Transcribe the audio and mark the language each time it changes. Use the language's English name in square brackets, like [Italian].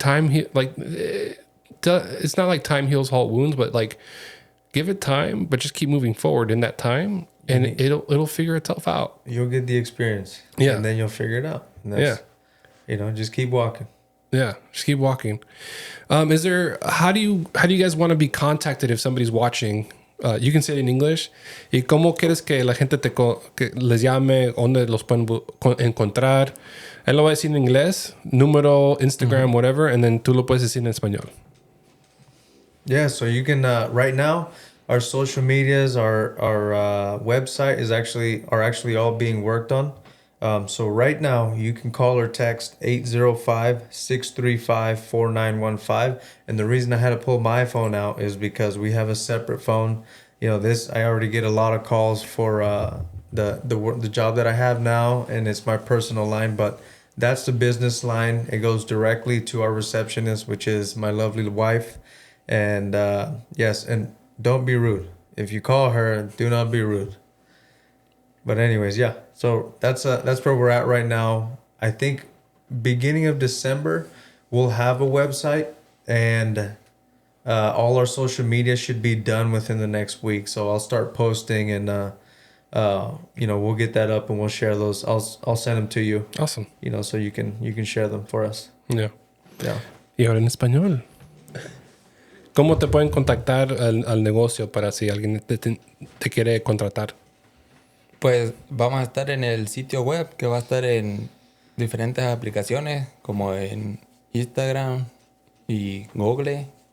[English] It's not like time heals all wounds, but like give it time, but just keep moving forward in that time. And it'll figure itself out. You'll get the experience. Yeah. And then you'll figure it out. And that's, you know, just keep walking. Yeah. Just keep walking. How do you guys want to be contacted if somebody's watching? You can say it in English. [Spanish] ¿Y cómo quieres que la gente que les llame? ¿Dónde los pueden encontrar? Él lo va a decir en inglés, número, Instagram, whatever, [English] and then [Spanish] tú lo puedes decir en español. [English] Yeah, so you can right now our social medias, our website are actually all being worked on. So right now you can call or text 805-635-4915. And the reason I had to pull my phone out is because we have a separate phone. You know, I already get a lot of calls for the job that I have now, and it's my personal line, but that's the business line. It goes directly to our receptionist, which is my lovely wife. And yes, and don't be rude. If you call her, do not be rude. But anyways, yeah. So that's where we're at right now. I think beginning of December, we'll have a website, and all our social media should be done within the next week. So I'll start posting, and you know, we'll get that up and we'll share those. I'll send them to you. Awesome. You know, so you can share them for us. Yeah. Yeah. [Spanish] Y ahora en español. ¿Cómo te pueden contactar al negocio para si alguien te quiere contratar? Pues vamos a estar en el sitio web, que va a estar en diferentes aplicaciones como en Instagram y Google.